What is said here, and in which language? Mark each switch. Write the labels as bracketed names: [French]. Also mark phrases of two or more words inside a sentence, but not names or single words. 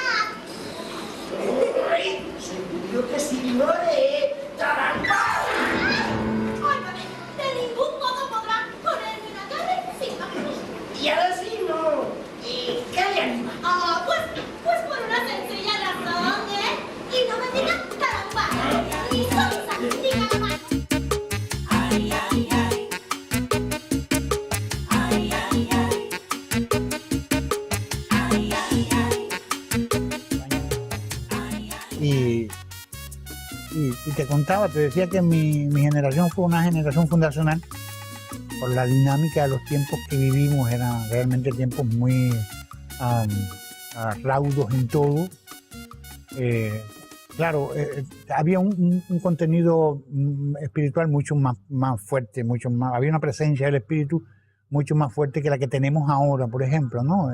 [Spanish] Ay, seguro que sí lo haré. ¡Taramba! Óigame, de ningún modo podrá ponerme una cara encima. Y ahora sí no. ¿Qué le anima? Pues por una sencilla razón, ¿eh? Y no me digas caramba, ni sonsa, ni caramba. Ay, ay, ay. Ay, ay, ay. Ay, ay, ay. Y te contaba, te decía que mi generación fue una generación fundacional por la dinámica de los tiempos que vivimos. Eran realmente tiempos muy raudos en todo. Claro, había un contenido espiritual mucho más fuerte, había una presencia del espíritu mucho más fuerte que la que tenemos ahora, por ejemplo, ¿no?